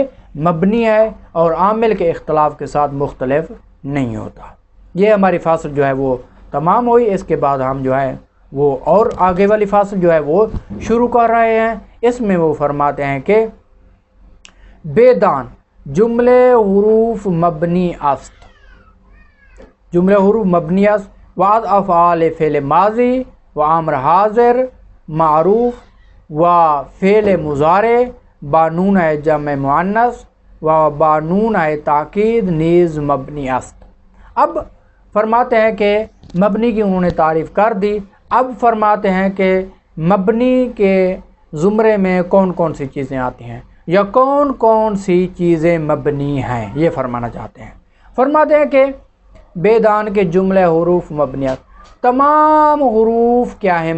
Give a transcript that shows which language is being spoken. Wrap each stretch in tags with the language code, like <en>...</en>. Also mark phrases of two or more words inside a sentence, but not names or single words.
<ur>مبنی ہے اور عامل کے اختلاف کے ساتھ مختلف نہیں ہوتا. یہ ہماری فاصل جو ہے وہ تمام ہوئی. اس کے بعد ہم جو ہے وہ اور آگے والی فاصل جو ہے وہ شروع کر رہے ہیں. اس میں وہ فرماتے ہیں کہ</ur> <fa>بے دان جملے حروف مبنی است، جملے حروف مبنی است، بعض افعال فعل ماضی و امر حاضر معروف و فعل مضارع بانون جمع مؤنث و بانون تاکید نیز مبنی است.</fa> <ur>اب فرماتے ہیں کہ مبنی کی انہوں نے تعریف کر دی. اب فرماتے ہیں کہ مبنی کے زمرے میں کون کون سی چیزیں آتی ہیں یا کون کون سی چیزیں مبنی ہیں، یہ فرمانا چاہتے ہیں. فرماتے ہیں کہ بے دان کے جملے حروف مبنیات، تمام حروف کیا ہیں؟</ur>